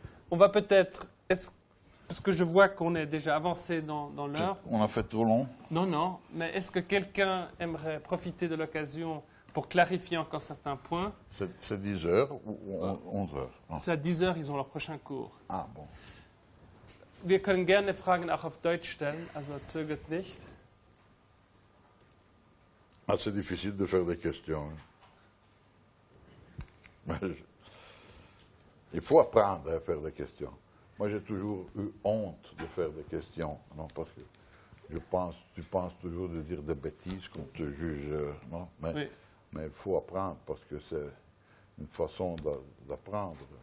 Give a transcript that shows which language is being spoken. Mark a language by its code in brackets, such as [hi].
[fr] On va peut-être... Parce que je vois qu'on est déjà avancé dans l'heure. On a fait trop long? Non. Mais est-ce que quelqu'un aimerait profiter de l'occasion pour clarifier encore certains points? C'est 10 heures ou 11 heures? C'est à 10 heures, ils ont leur prochain cours. Ah, bon. [de] Wir können gerne Fragen auch auf Deutsch stellen, also zögert nicht. [fr] Ah, c'est difficile de faire des questions. Il faut apprendre à faire des questions. Moi, j'ai toujours eu honte de faire des questions, non, parce que tu penses toujours de dire des bêtises qu'on te juge, non, mais il faut apprendre parce que c'est une façon d'apprendre.